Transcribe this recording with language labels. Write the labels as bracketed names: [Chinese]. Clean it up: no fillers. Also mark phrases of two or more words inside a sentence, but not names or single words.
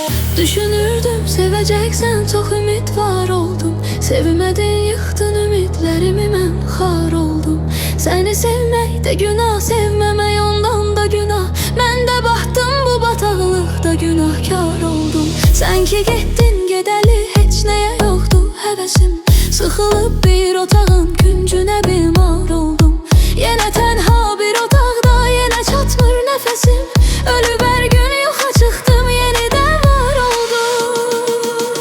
[Turkish] Düşünürdüm seveceksen, çok ümit var oldum. Sevmedin, yıktın ümitlerimi, [Azerbaijani] mən xar oldum. [Turkish] Seni sevmek de günah, sevmemek ondan da günah. Mən de battım bu bataqlıqda, günahkar oldum. [Azerbaijani] Sen ki getdin gedəli, heç nəyə yoxdu həvəsim. Sıxılıb bir otağın küncünə bimar oldum. Yenə tənha bir otaqda, yenə çatmır nəfəsim. Ölüb hər gün yoxa çıxdım, yenidən var oldum.